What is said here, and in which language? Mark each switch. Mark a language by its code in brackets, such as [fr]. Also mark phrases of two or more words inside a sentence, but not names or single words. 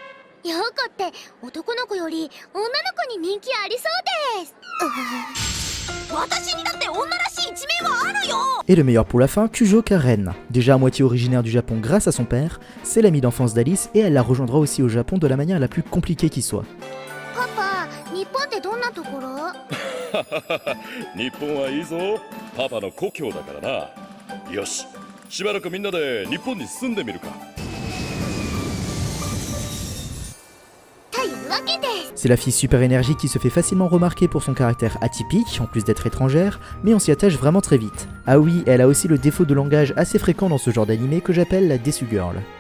[fr] Et le meilleur pour la fin, Kujo Karen. Déjà à moitié originaire du Japon grâce à son père, c'est l'amie d'enfance d'Alice et elle la rejoindra aussi au Japon de la manière la plus compliquée qui soit. [ja] パパ、日本 c'est どんな所? 日本はいいぞ。パパの故郷だからな. よし、しばらくみんなで日本に住んでみるか. [fr] C'est la fille super énergique qui se fait facilement remarquer pour son caractère atypique, en plus d'être étrangère, mais on s'y attache vraiment très vite. Ah oui, elle a aussi le défaut de langage assez fréquent dans ce genre d'animé que j'appelle la Desu Girl.